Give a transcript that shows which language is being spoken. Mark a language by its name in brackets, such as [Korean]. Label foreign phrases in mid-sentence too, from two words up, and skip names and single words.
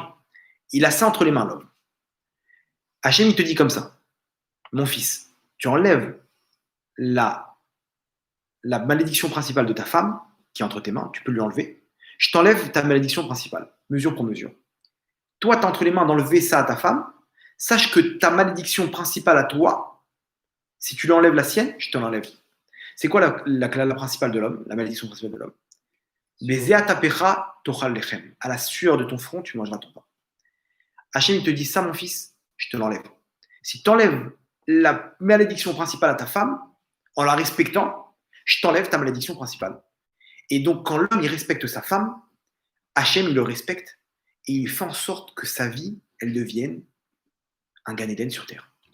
[French] Il a ça entre les mains, l'homme. Hachem, il te dit comme ça, mon fils, tu enlèves la, la malédiction principale de ta femme, qui est entre tes mains, tu peux lui enlever. Je t'enlève ta malédiction principale, mesure pour mesure. Toi, tu as entre les mains d'enlever ça à ta femme. Sache que ta malédiction principale à toi, si tu lui enlèves la sienne, je te l'enlève. C'est quoi la principale de l'homme, la malédiction principale de l'homme? [Hebrew] בזעת אפך תאכל לחם. [French] À la sueur de ton front, tu mangeras ton pain. Hachem, il te dit ça, mon fils, je te l'enlève. Si tu enlèves la malédiction principale à ta femme, en la respectant, je t'enlève ta malédiction principale. Et donc, quand l'homme, il respecte sa femme, Hachem, il le respecte et il fait en sorte que sa vie, elle devienne un Gan Eden sur terre.